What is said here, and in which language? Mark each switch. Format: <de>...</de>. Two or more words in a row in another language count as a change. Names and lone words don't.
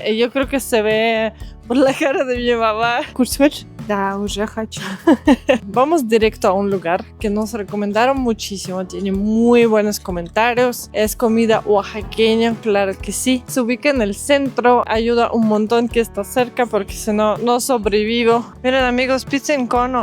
<es>Y yo creo que se ve por la cara de mi mamá.</es> <ru>Да, уже хочу.</ru> <es>Vamos directo a un lugar que nos recomendaron muchísimo. Tiene muy buenos comentarios. Es comida oaxaqueña, claro que sí. Se ubica en el centro. Ayuda un montón que está cerca porque si no, no sobrevivo. Miren amigos, pizza en cono.</es>